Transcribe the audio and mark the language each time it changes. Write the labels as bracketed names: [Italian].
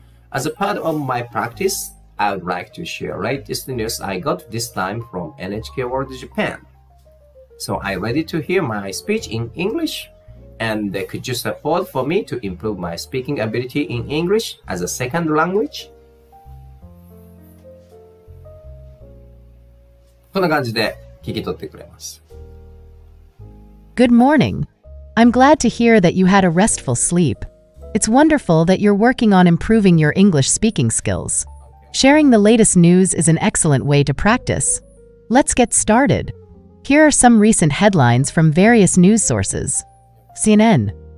[English] As a part of my practice, I would like to share latest news I got this time from NHK World Japan. So, are you ready to hear my speech in English? And could you support for me to improve my speaking ability in English as a second language? [Japanese] こんな感じで聞き取ってくれます。 [English] Good morning. I'm glad to hear that you had a restful sleep. It's wonderful that you're working on improving your English speaking skills. Sharing the latest news is an excellent way to practice. Let's get started. Here are some recent headlines from various news sources. CNN.